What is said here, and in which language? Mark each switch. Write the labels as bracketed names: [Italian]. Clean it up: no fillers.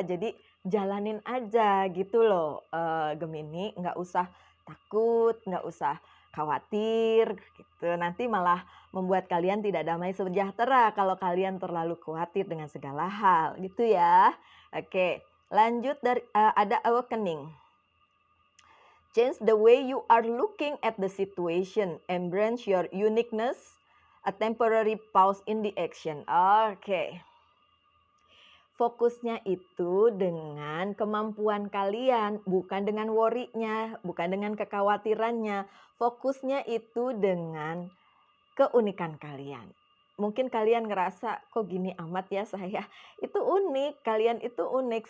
[Indonesian] Jadi jalanin aja gitu loh, Gemini, nggak usah takut, nggak usah khawatir gitu. Nanti malah membuat kalian tidak damai sejahtera kalau kalian terlalu khawatir dengan segala hal gitu ya. Oke, lanjut dari ada awakening. [English] Change the way you are looking at the situation. Embrace your uniqueness. A temporary pause in the action. Oke. [Indonesian] Fokusnya itu dengan kemampuan kalian, bukan dengan worry-nya, bukan dengan kekhawatirannya. Fokusnya itu dengan keunikan kalian. Mungkin kalian ngerasa, kok gini amat ya saya. Itu unik, kalian itu unik.